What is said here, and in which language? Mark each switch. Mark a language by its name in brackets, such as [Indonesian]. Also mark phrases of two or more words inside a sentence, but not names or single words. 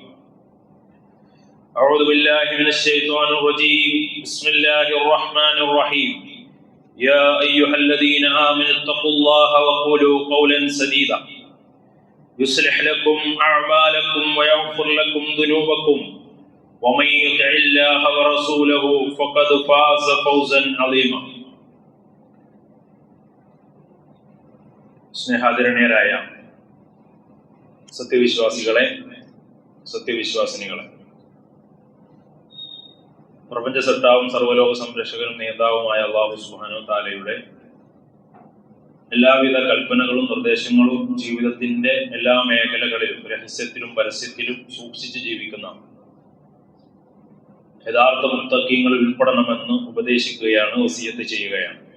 [Arabic] أعوذ بالله من الشيطان الرجيم بسم الله الرحمن الرحيم يا أيها الذين آمنوا اتقوا الله وقولوا قولا سديدا يصلح لكم أعمالكم ويغفر لكم ذنوبكم ومن يطع الله ورسوله فقد فاز فوزا عظيما [Malayalam] സ്നേഹാദരണീയരായ സത്യവിശ്വാസികളെ സത്യവിശ്വാസിനികളെ, പ്രപഞ്ച സത്താവും സർവ്വലോക സംരക്ഷകനും നേതാവുമായ അല്ലാഹു [Arabic] سبحانه وتعالى [Malayalam] എല്ലാവിധ കൽപ്പനകളും നിർദ്ദേശങ്ങളും ജീവിതത്തിന്റെ എല്ലാ മേഖലകളിലും രഹസ്യത്തിലും പരസ്യത്തിലും സൂക്ഷിച്ച് ജീവിക്കുന്ന യഥാർത്ഥ മുത്തഖീങ്ങളിൽ ഉൾപ്പെടണമെന്ന് ഉപദേശിക്കുകയാണ്, വസിയത്ത് ചെയ്യുകയാണ്.